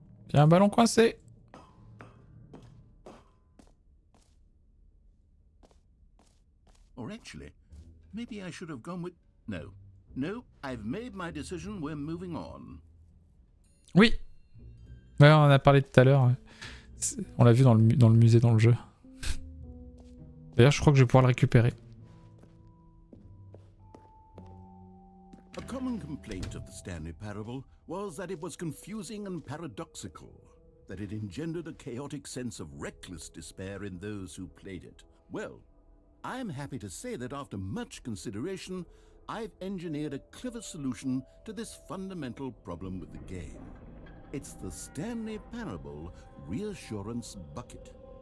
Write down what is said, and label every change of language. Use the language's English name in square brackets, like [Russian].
[French] Il y a un ballon coincé. [English] Or actually, maybe I should have gone with... No, I've made my decision, we're moving on. [French] Oui. Ouais, on en a parlé tout à l'heure. On l'a vu dans le musée, dans le jeu. D'ailleurs, je crois que je vais pouvoir le récupérer. [English] A common complaint of the Stanley Parable was that it was confusing and paradoxical, that it engendered a chaotic sense of reckless despair in those who played it. Well, I am happy to say that after much consideration, I've engineered a clever solution to this fundamental problem with the game. It's the Stanley Parable Reassurance Bucket.